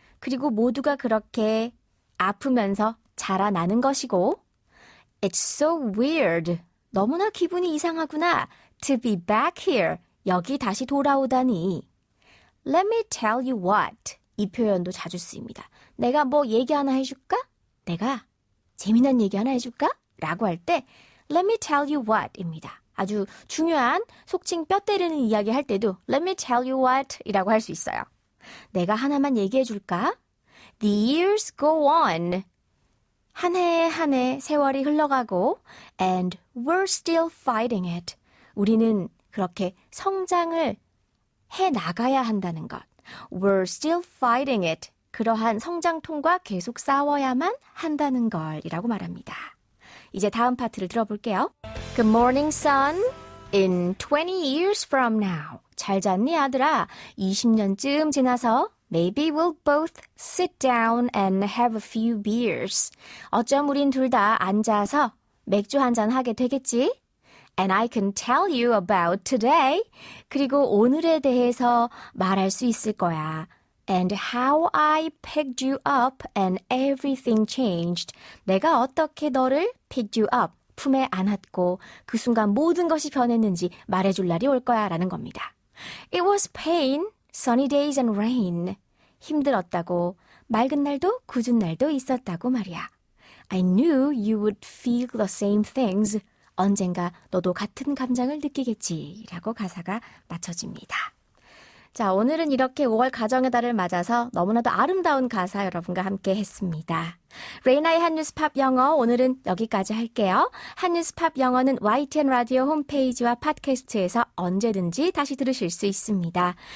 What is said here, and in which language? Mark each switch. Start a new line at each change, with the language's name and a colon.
Korean: 그리고 모두가 그렇게 아프면서 자라나는 것이고
English: It's so weird.
Korean: 너무나 기분이 이상하구나.
English: To be back here.
Korean: 여기 다시 돌아오다니.
English: Let me tell you what.
Korean: 이 표현도 자주 쓰입니다. 내가 뭐 얘기 하나 해줄까? 내가 재미난 얘기 하나 해줄까? 라고 할 때
English: Let me tell you what
Korean: 입니다. 아주 중요한 속칭 뼈 때리는 이야기 할 때도
English: Let me tell you what
Korean: 이라고 할 수 있어요. 내가 하나만 얘기해 줄까?
English: The years go on.
Korean: 한 해 한 해 세월이 흘러가고
English: And we're still fighting it.
Korean: 우리는 그렇게 성장을 해 나가야 한다는 것.
English: We're still fighting it.
Korean: 그러한 성장통과 계속 싸워야만 한다는 걸이라고 말합니다. 이제 다음 파트를 들어볼게요.
English: Good morning, son. In 20 years from now.
Korean: 잘 잤니, 아들아? 20년쯤 지나서
English: Maybe we'll both sit down and have a few beers.
Korean: 어쩜 우린 둘 다 앉아서 맥주 한잔 하게 되겠지?
English: And I can tell you about today.
Korean: 그리고 오늘에 대해서 말할 수 있을 거야.
English: And how I picked you up and everything changed.
Korean: 내가 어떻게 너를
English: picked you up,
Korean: 품에 안았고 그 순간 모든 것이 변했는지 말해줄 날이 올 거야 라는 겁니다.
English: It was pain, sunny days and rain.
Korean: 힘들었다고, 맑은 날도 궂은 날도 있었다고 말이야.
English: I knew you would feel the same things.
Korean: 언젠가 너도 같은 감정을 느끼겠지 라고 가사가 맞춰집니다. 자, 오늘은 이렇게 5월 가정의 달을 맞아서 너무나도 아름다운 가사 여러분과 함께 했습니다. 레이나의 한뉴스 팝 영어 오늘은 여기까지 할게요. 한뉴스 팝 영어는 YTN 라디오 홈페이지와 팟캐스트에서 언제든지 다시 들으실 수 있습니다.